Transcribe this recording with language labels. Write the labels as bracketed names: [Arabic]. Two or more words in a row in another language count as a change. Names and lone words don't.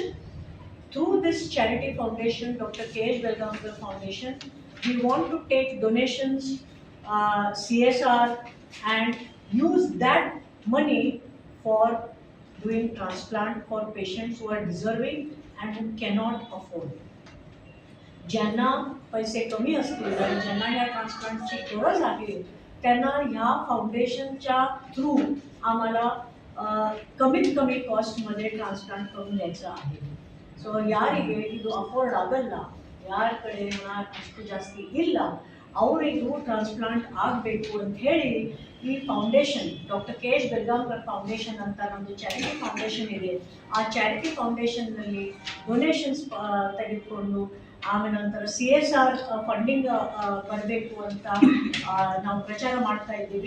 [English] Through this charity foundation, Dr. K.H. Belgankar Foundation, we want to take donations, CSR, and use that money for doing transplant for patients who are deserving and who cannot afford. [Marathi] ज्यांना पैसे कमी असतील आणि ज्यांना ह्या ट्रान्सप्लांटची गरज आहे त्यांना ह्या फाउंडेशनच्या थ्रू आम्हाला कमीत कमी कॉस्टमध्ये ट्रान्सप्लांट करून द्यायचं आहे. [Kannada] ಸೊ ಯಾರಿಗೆ ಇದು ಅಫೋರ್ಡ್ ಆಗಲ್ಲ, ಯಾರ ಕಡೆ ಹಣ ಅಷ್ಟು ಜಾಸ್ತಿ ಇಲ್ಲ, ಅವರಿಗೂ ಟ್ರಾನ್ಸ್ಪ್ಲಾಂಟ್ ಆಗಬೇಕು ಅಂತ ಹೇಳಿ ಈ ಫೌಂಡೇಶನ್ ಡಾಕ್ಟರ್ ಕೆ.ಎಚ್. ಬೆಲ್ಗಾಂಕರ್ ಫೌಂಡೇಶನ್ ಅಂತ ನಮ್ಮದು [English] charity foundation [Kannada] ಇದೆ. ಆ [English] charity foundation [Kannada] ಡೊನೇಷನ್ಸ್ ತೆಗೆದುಕೊಂಡು ಆಮೇಲೆ ನಂತರ [English] CSR funding [Kannada] ಬರಬೇಕು ಅಂತ ನಾವು ಪ್ರಚಾರ ಮಾಡ್ತಾ ಇದ್ದೀವಿ.